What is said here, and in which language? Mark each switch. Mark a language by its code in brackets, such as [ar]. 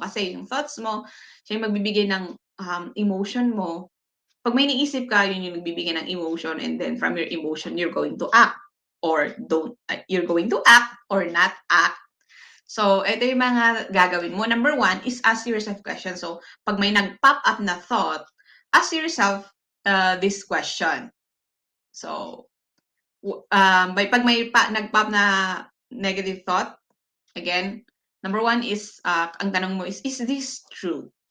[tl] Kasi yung thoughts mo, siya yung magbibigay ng, emotion mo. 'Pag may iniisip ka, yun yung nagbibigay ng emotion, [en] and then from your emotion, you're going to act or you're going to act or not act. [tl] So, ito yung mga gagawin mo. [en] Number one is ask yourself questions. So, [tl] 'pag may nag-pop up na [en] thought, ask yourself, this question. So, [tl] pag may nag-pop na [en] negative thought, again, number one is, [tl] ang tanong mo [en] is this true?